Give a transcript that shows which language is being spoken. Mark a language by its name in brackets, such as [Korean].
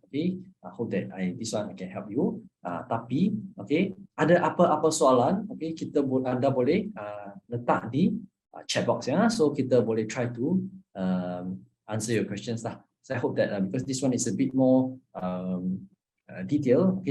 [English] I hope that this one can help you. [Malay] Tapi ada apa-apa soalan, anda boleh letak di chat box ya. [English] So [Malay] kita boleh [English] try to answer your questions lah. So I hope that because this one is a bit more detail.